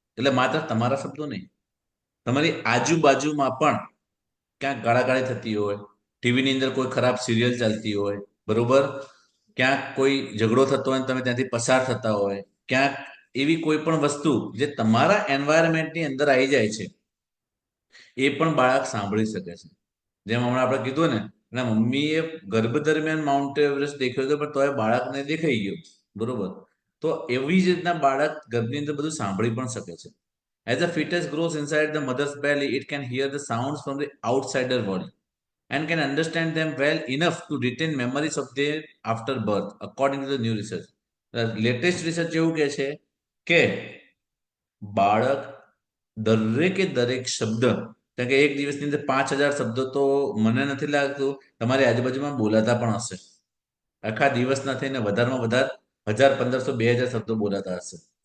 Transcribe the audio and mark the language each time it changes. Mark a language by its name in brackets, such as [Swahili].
[Gujarati] એટલે માત્ર તમારા શબ્દો નહીં, તમારી આજુબાજુમાં પણ ક્યાંક ગાળાગાળી થતી હોય, ટીવીની અંદર કોઈ ખરાબ સિરિયલ ચાલતી હોય, બરોબર, ક્યાંક કોઈ ઝઘડો થતો હોય તમે ત્યાંથી પસાર થતા હોય, ક્યાંક એવી કોઈ પણ વસ્તુ જે તમારા એન્વાયરમેન્ટની અંદર આવી જાય છે એ પણ બાળક સાંભળી શકે છે. જેમ હમણાં આપણે કીધું ને, એના મમ્મીએ ગર્ભ દરમિયાન માઉન્ટ એવરેસ્ટ દેખ્યો હતો પણ તોય બાળકને દેખાઈ ગયો. બરોબર, તો એવી જ રીતના બાળક ગર્ભની અંદર બધું સાંભળી પણ શકે છે. [English] As the fetus grows inside the mother's belly, it can hear the sounds from the outsider world and can understand them well enough to retain memories of their after birth, according to the new research. The latest research [Gujarati] એવું કહે છે કે બાળક દરેકે દરેક શબ્દ, કારણ કે એક દિવસની અંદર 5000 શબ્દો તો મને નથી લાગતું તમારી આજુબાજુમાં બોલાતા પણ હશે. આખા દિવસના થઈને વધારેમાં વધારે 1000, 1500, 2000 શબ્દો બોલાતા હશે.